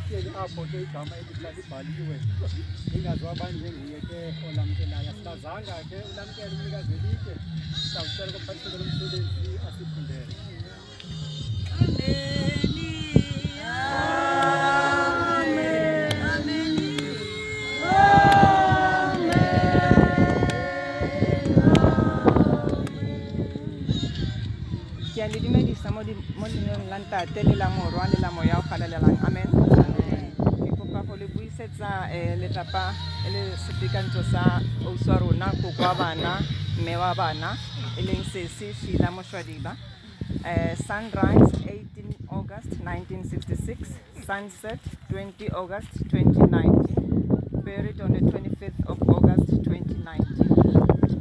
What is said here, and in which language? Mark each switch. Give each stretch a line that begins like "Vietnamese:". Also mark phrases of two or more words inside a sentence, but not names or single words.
Xhosa: apho ke igama elithi libhaliwe lingaziwa abanye njenguye ke olamkelayo. Asikazanga ke ulamkela umnikazi welitye, sawucela komphathiselo lomsebenzi asifundele.
Tswana: Ke a le dumedisa mo lenyong la ntate le la morwa le la moya o galalelang. Amen. Ke kopa go le buisetsa letapa le sepikantsho sa ausi wa rona, koko wa bana, mme wa bana, e leng sesi Sheila Moshwadiba.
English: Sunrise 18 August 1966, sunset 20 August 2019, buried on the 25th of August 2019.